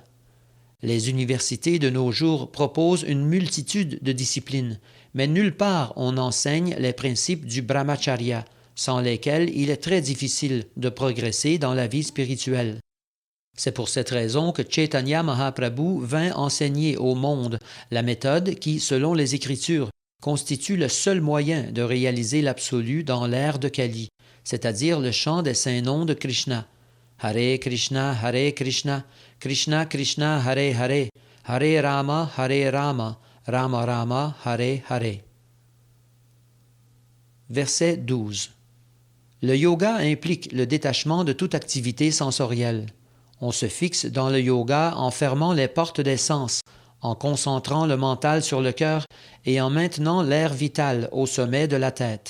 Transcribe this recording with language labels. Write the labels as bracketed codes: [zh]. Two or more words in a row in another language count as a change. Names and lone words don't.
[fr] Les universités de nos jours proposent une multitude de disciplines, mais nulle part on enseigne les principes du brahmacharya, sans lesquels il est très difficile de progresser dans la vie spirituelle. C'est pour cette raison que Chaitanya Mahaprabhu vint enseigner au monde la méthode qui, selon les Écritures, constitue le seul moyen de réaliser l'absolu dans l'ère de Kali, c'est-à-dire le chant des saints noms de Krishna. Hare Krishna, Krishna Krishna, Hare Hare, Hare Rama, Rama Rama, Hare Hare. Verset 12. Le yoga implique le détachement de toute activité sensorielle. On se fixe dans le yoga en fermant les portes des sens, en concentrant le mental sur le cœur et en maintenant l'air vital au sommet de la tête.